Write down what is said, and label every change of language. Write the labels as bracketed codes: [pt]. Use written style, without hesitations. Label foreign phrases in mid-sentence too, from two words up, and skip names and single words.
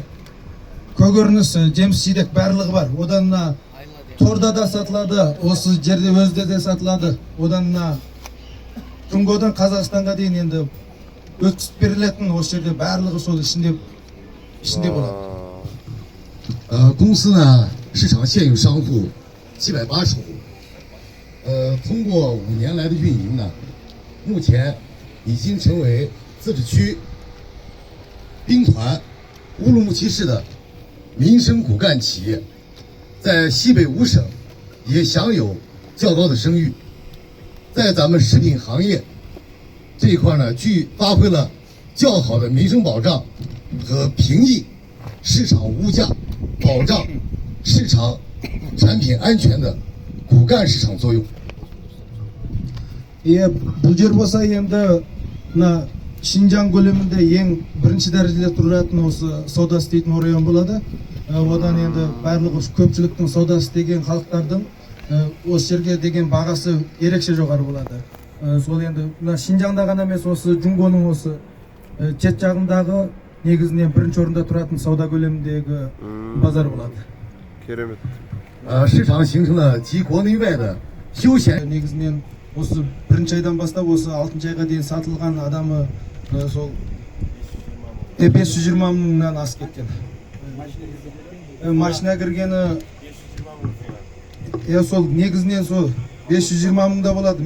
[kk] Көкөніс, жеміс-жидек барлығы бар. Одан да торда да сатылады, осы жерде өзде де сатылады. Одан Түнгодан Қазақстанға дейін енді өткізіп берілетін осы жерде барлығы сол ішінде болады. [zh] 公司呢，市场现有商户780户，通过5年来的运营呢，目前已经成为自治区兵团乌鲁木齐市的民生骨干企业。在西北5省也享有较高的声誉，在咱们食品行业这一块呢，发挥了较好的民生保障和平抑市场物价、保障市场产品安全的骨干市场作用。 [kk] бұл жер болса енді Шинжаң көлемінде ең бірінші дәрежеде тұратын осы сауда істейтін район болады. Одан енді барлығы көпшіліктің сауда істеген халықтардың осы жерге деген бағасы ерекше жоғары болады. Сол енді Шинжаңда ғана емес, осы Жүнгоның осы шет жағындағы негізінен бірінші орында тұратын сауда көлеміндегі базар болады. Керемет. [zh] 市场形成了集国内外的休闲。 [kk] негізінен осы бірінші айдан бастап осы 6-шы айға дейін сатылған адамы сол 520 мыңнан асып кеткен. Машина кіргені сол негізінен сол 520 мыңда болады.